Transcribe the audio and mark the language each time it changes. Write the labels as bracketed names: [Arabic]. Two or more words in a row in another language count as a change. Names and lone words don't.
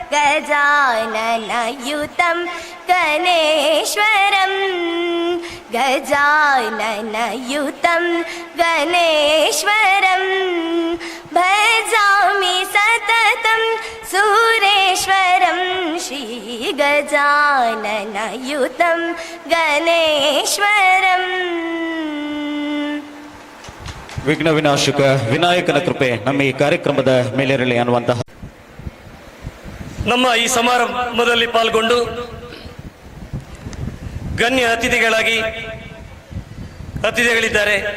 [Sanskrit] गजाननयुतं गणेश्वरं गजाननयुतं गणेश्वरं भजामि सततं सुरेश्वरं श्रीगजाननयुतं गणेश्वरम् [Kannada] ವಿಘ್ನ ವಿನಾಶಕ ವಿನಾಯಕನ ಕೃಪೆ ನಮ್ಮ ಈ ಕಾರ್ಯಕ್ರಮದ ಮೇಲಿರಲಿ ಅನ್ನುವಂತಹ ನಮ್ಮ ಈ ಸಮಾರಂಭದಲ್ಲಿ ಪಾಲ್ಗೊಂಡು ಗಣ್ಯ ಅತಿಥಿಗಳಿದ್ದಾರೆ.